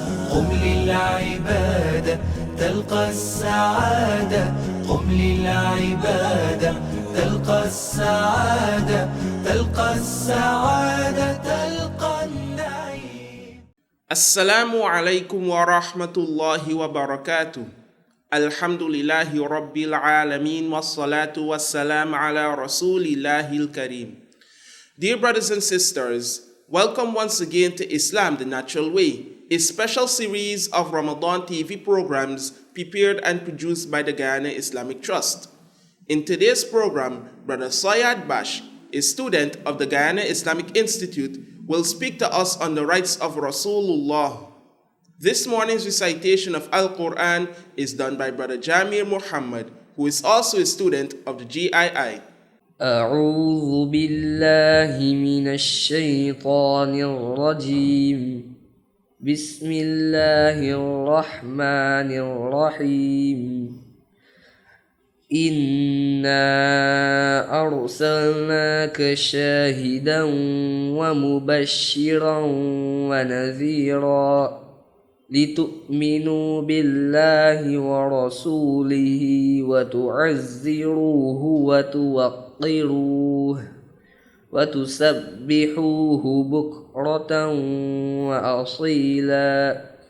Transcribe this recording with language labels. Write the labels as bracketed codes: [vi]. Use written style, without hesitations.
[ar] قم للعبادة تلقى السعادة، قم للعبادة تلقى السعادة، تلقى السعادة تلقى النعيم. السلام عليكم ورحمة الله وبركاته. الحمد لله رب العالمين والصلاة والسلام على رسول الله الكريم. [en] Dear brothers and sisters, welcome once again to Islam the Natural Way, a special series of Ramadan TV programs prepared and produced by the Guyana Islamic Trust. In today's program, Brother Sayyad Baksh, a student of the Guyana Islamic Institute, will speak to us on the rights of Rasulullah. This morning's recitation of Al-Quran is done by Brother Jamir Muhammad, who is also a student of the GII. [ar] أعوذ بالله من الشيطان الرجيم. بسم الله الرحمن الرحيم. إنا أرسلناك شاهدا ومبشرا ونذيرا لتؤمنوا بالله ورسوله وتعزروه وتوقروه وتسبحوه بكرة وأصيلا.